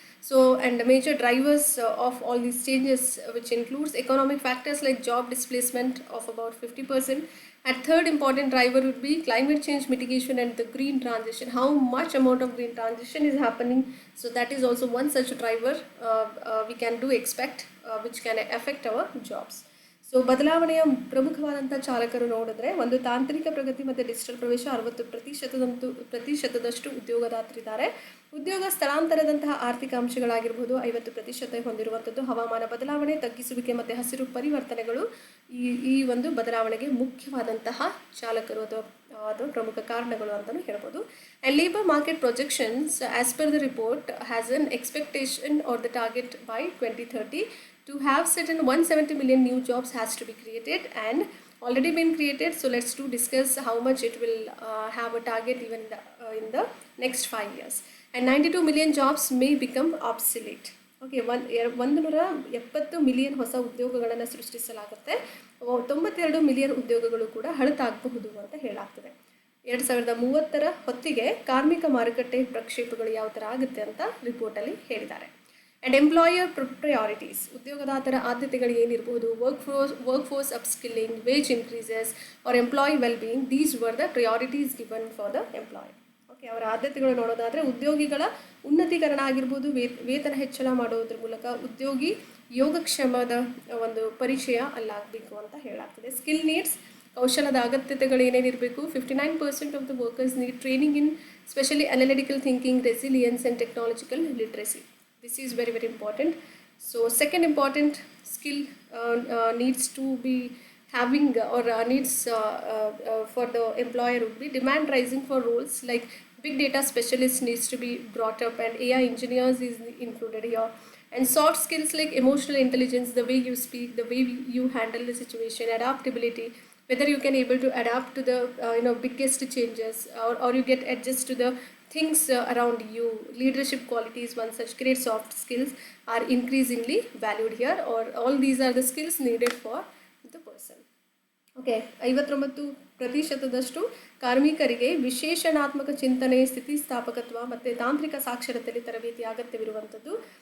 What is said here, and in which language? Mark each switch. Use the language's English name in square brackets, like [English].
[English] So, and the major drivers of all these changes, which includes economic factors like job displacement of about 50%. And third important driver would be climate change mitigation and the green transition. How much amount of green transition is happening? So that is also one such driver we can expect, which can affect our jobs. [Kannada] So ಬದಲಾವಣೆಯ ಪ್ರಮುಖವಾದಂಥ ಚಾಲಕರು ನೋಡಿದ್ರೆ, ಒಂದು ತಾಂತ್ರಿಕ ಪ್ರಗತಿ ಮತ್ತು digital ಪ್ರವೇಶ 60% ಉದ್ಯೋಗದಾತರಿದ್ದಾರೆ. ಉದ್ಯೋಗ ಸ್ಥಳಾಂತರದಂತಹ ಆರ್ಥಿಕ ಅಂಶಗಳಾಗಿರ್ಬೋದು 50% ಹೊಂದಿರುವಂಥದ್ದು. ಹವಾಮಾನ ಬದಲಾವಣೆ, ತಗ್ಗಿಸುವಿಕೆ ಮತ್ತು ಹಸಿರು ಪರಿವರ್ತನೆಗಳು ಈ ಒಂದು ಬದಲಾವಣೆಗೆ ಮುಖ್ಯವಾದಂತಹ ಚಾಲಕರು ಅಥವಾ ಪ್ರಮುಖ ಕಾರಣಗಳು ಅಂತಲೂ ಹೇಳ್ಬೋದು. [English] And labour market projections as per the report has an expectation are the target by 2030 to have certain 170 million new jobs has to be created and already been created. So let's discuss how much it will have a target even in the next 5 years. And 92 million jobs may become obsolete. [Kannada] Okay, 170 million ಹೊಸ ಉದ್ಯೋಗಗಳನ್ನು ಸೃಷ್ಟಿಸಲಾಗುತ್ತೆ. 92 million ಉದ್ಯೋಗಗಳು ಕೂಡ ಹಳತಾಗಬಹುದು ಅಂತ ಹೇಳಲಾಗ್ತದೆ. 2030 ಹೊತ್ತಿಗೆ ಕಾರ್ಮಿಕ ಮಾರುಕಟ್ಟೆ ಪ್ರಕ್ಷೇಪಗಳು ಯಾವ ಥರ ಆಗುತ್ತೆ ಅಂತ ರಿಪೋರ್ಟಲ್ಲಿ ಹೇಳಿದ್ದಾರೆ. [English] and employer priorities, [Kannada] ಉದ್ಯೋಗದಾತರ ಆದ್ಯತೆಗಳು ಏನಿರ್ಬೋದು, [English] Workforce upskilling, wage increases or employee wellbeing, these were the priorities given for the employer. [Kannada] Okay, ಅವರ ಆದ್ಯತೆಗಳು ನೋಡೋದಾದರೆ ಉದ್ಯೋಗಿಗಳ ಉನ್ನತೀಕರಣ ಆಗಿರ್ಬೋದು, ವೇತನ ಹೆಚ್ಚಳ ಮಾಡೋದ್ರ ಮೂಲಕ ಉದ್ಯೋಗಿ ಯೋಗಕ್ಷೇಮದ ಒಂದು ಪರಿಚಯ ಅಲ್ಲಾಗಬೇಕು ಅಂತ ಹೇಳಲಾಗ್ತದೆ. [English] skill needs, [Kannada] ಕೌಶಲದ ಅಗತ್ಯತೆಗಳು ಏನೇನಿರಬೇಕು. [English] 59% of the workers need training in specially analytical thinking, resilience and technological literacy. This is very, very important. So second important skill needs to be having or needs for the employer would be demand rising for roles like big data specialist needs to be brought up, and AI engineers is included here. And soft skills like emotional intelligence, the way you speak, the way you handle the situation, adaptability, whether you can able to adapt to the biggest changes or you get adjust to the things around you. Leadership qualities, one such great soft skills are increasingly valued here, or all these are the skills needed for the person. [Kannada] Okay, 59% ಕಾರ್ಮಿಕರಿಗೆ ವಿಶೇಷಣಾತ್ಮಕ ಚಿಂತನೆ, ಸ್ಥಿತಿಸ್ಥಾಪಕತ್ವ ಮತ್ತು ತಾಂತ್ರಿಕ ಸಾಕ್ಷರತೆಯಲ್ಲಿ ತರಬೇತಿ ಅಗತ್ಯವಿರುವಂಥದ್ದು.